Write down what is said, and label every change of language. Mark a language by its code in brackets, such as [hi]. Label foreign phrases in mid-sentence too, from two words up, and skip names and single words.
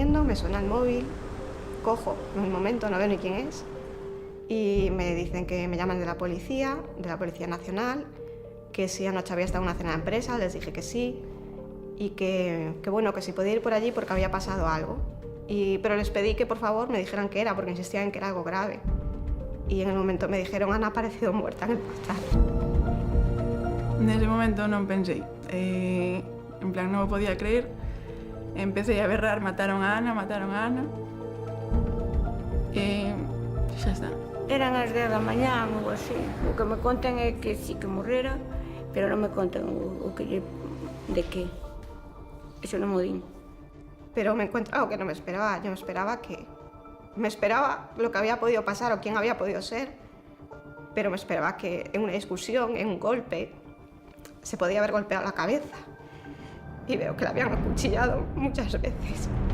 [es] me suena el móvil, cojo en un momento, no veo ni quién es, y me dicen que me llaman de la Policía Nacional, que si anoche había estado en una cena de empresa, les dije que sí, y que bueno, que si podía ir por allí porque había pasado algo. Pero les pedí que por favor me dijeran qué era, porque insistían en que era algo grave. Y en el momento me dijeron, han aparecido muerta en el portal. [gl] Nese momento non pensei, en plan non o podía creer, empecé a berrar, mataron a Ana, e xa está. Eran as 10 da mañá ou así, o que me contan é que sí que morrera, pero non me contan o que de que, eso non mo din. [es] Pero me encuentro algo que no me esperaba, yo me esperaba lo que había podido pasar o quién había podido ser, pero me esperaba que en una discusión, en un golpe, se podía haber golpeado la cabeza. Y veo que la habían acuchillado muchas veces.